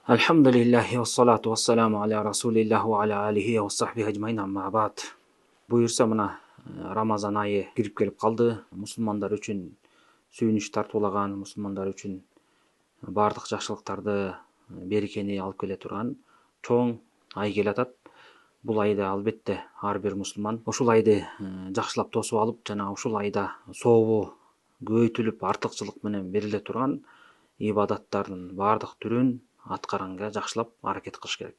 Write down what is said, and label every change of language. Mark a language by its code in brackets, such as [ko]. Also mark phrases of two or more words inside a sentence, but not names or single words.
[ar] الحمد لله والصلاة والسلام على رسول الله وعلى آله وصحبه أجمعين أما بعد. [ky] Буюрса мына Рамазан айы кирип келип калды. Мусулмандар үчүн сүйүнүч тартуулаган, мусулмандар үчүн бардык жакшылыктарды, берекени алып келе турган чоң ай келатат. Бул айда албетте ар бир мусулман ушул айды жакшылап тосуп алып, жана ушул айда сообу көбөйтүлүп, артыкчылык менен бериле турган ибадаттардын бардык түрүн аткаганга жакшылап аракет кылыш керек.